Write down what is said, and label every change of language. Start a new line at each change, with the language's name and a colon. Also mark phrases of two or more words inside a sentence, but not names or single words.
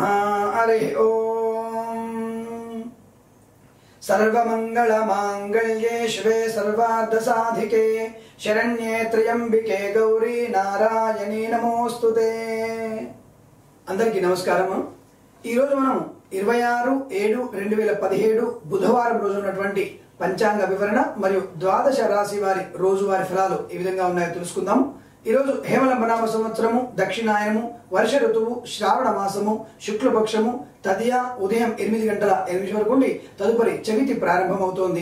Sanskrit: हरि ओम। सर्वमंगल मांगल्ये शिवे सर्वार्थ साधिके शरण्ये त्र्यंबिके गौरी नारायणी नमोस्तुते।
Telugu: అందరికీ నమస్కారము। ఈ రోజు మనం 26/7/2017 బుధవారం రోజు ఉన్నటువంటి పంచాంగ వివరణ మరియు ద్వాదశ రాశి వారి రోజువారీ ఫలాలు ఏ విధంగా ఉన్నాయో తెలుసుకుందాం। ఈ రోజు హేమలంబనామ సంవత్సరము, దక్షిణాయనము, వర్ష ఋతువు, శ్రావణ మాసము, శుక్లపక్షము, తదియ ఉదయం 8:08 వరకు ఉండి తదుపరి చవితి ప్రారంభమవుతోంది।